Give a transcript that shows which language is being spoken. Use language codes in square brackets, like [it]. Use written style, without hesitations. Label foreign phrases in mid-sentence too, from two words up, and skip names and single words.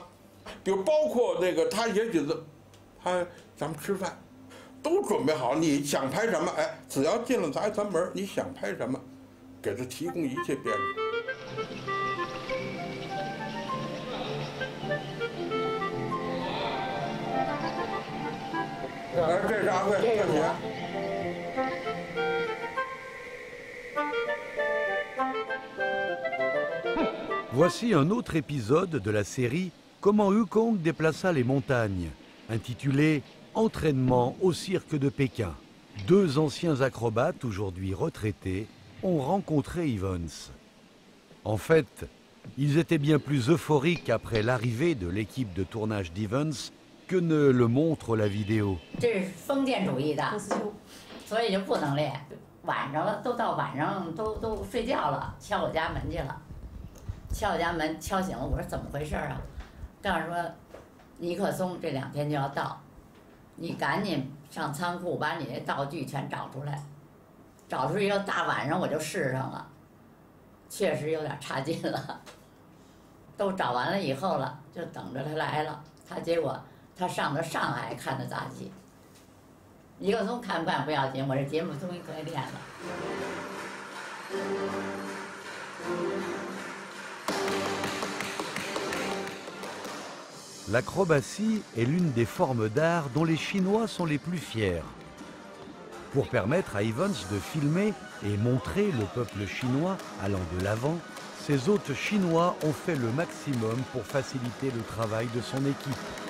[zh] 比如包括那个他也许咱们吃饭，都准备好，你想拍什么，哎，只要进了咱门，你想拍什么，给他提供一切便利。这是阿贵，这是你。 [fr] Voici un autre épisode de la série Comment Wukong déplaça les montagnes, intitulé Entraînement au cirque de Pékin. Deux anciens acrobates, aujourd'hui retraités, ont rencontré Evans. En fait, ils étaient bien plus euphoriques après l'arrivée de l'équipe de tournage d'Evans que ne le montre la vidéo. [zh] 这是封建主义的，所以就不能练。晚上了，都到晚上都睡觉了，敲我家门去了。敲我家门，敲醒了，我说怎么回事啊？告诉说，尼克松这2天就要到，你赶紧上仓库把你那道具全找出来。找出以后，大晚上我就试上了，确实有点差劲了。都找完了以后了，就等着他来了。结果他上的上海看的杂技。尼克松看不看不要紧，我这节目终于可以练了。 [fr] L'acrobatie est l'une des formes d'art dont les Chinois sont les plus fiers. Pour permettre à Evans de filmer et montrer le peuple chinois allant de l'avant, ses hôtes chinois ont fait le maximum pour faciliter le travail de son équipe.